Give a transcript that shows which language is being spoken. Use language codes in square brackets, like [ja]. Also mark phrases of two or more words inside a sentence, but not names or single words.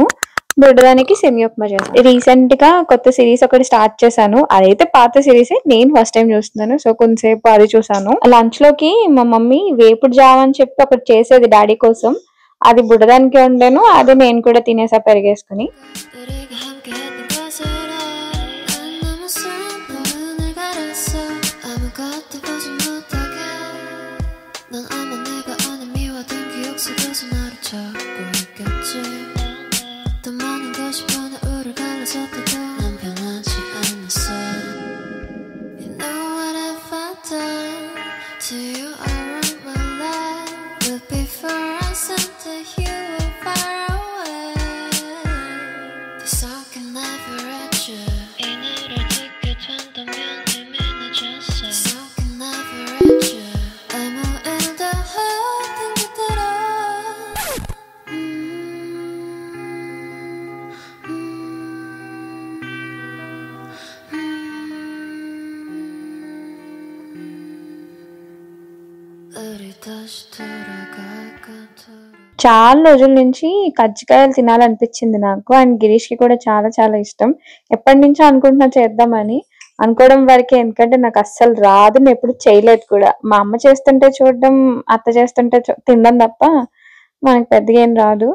[te] బుడ్డదానికి సెమీ ఉప్మా చేస్తాను. రీసెంట్ గా కొత్త సిరీస్ ఒకటి స్టార్ట్ చేశాను. అదైతే పాత సిరీస్, నేను [en] first time [te] చూస్తున్నాను. సో కొంతసేపు అది చూసాను. లంచ్ లోకి మా మమ్మీ వేపుడు జావ అని చెప్పి ఒకటి చేసేది డాడీ కోసం. అది బుడ్డదానికి వండాను, అది నేను కూడా తినేసా పెరిగేసుకుని. [ko] 우리가 함께했던 것을 난 너무 슬퍼. 눈을 가렸어. 아무것도 보지 못하게. 넌 아마 내가 아는 미워둔 기억 속에서 나를 찾고 있겠지. 더 많은 것이 하나를 갈라졌다고 난 변하지 않았어. [en] You know what have I done to you all of my life? But before I said that you were far away, this I can never reach you. [ko] 이 노래 듣게 된다면 이미 늦었어. [en] This I can never reach you. [ko] 아무 일도 없는 그대로. 우리 다시 돌아갈까? [te] చాలా రోజుల నుంచి కజ్జికాయలు తినాలనిపించింది నాకు. అండ్ గిరీష్ కి కూడా చాలా చాలా ఇష్టం. ఎప్పటి నుంచో అనుకుంటున్నా చేద్దామని. అనుకోవడం వరకే, ఎందుకంటే నాకు అస్సలు రాదు, నేను ఎప్పుడు చేయలేదు కూడా. మా అమ్మ చేస్తుంటే చూడడం, అత్త చేస్తుంటే తినడం తప్ప మనకు పెద్దగా ఏం రాదు.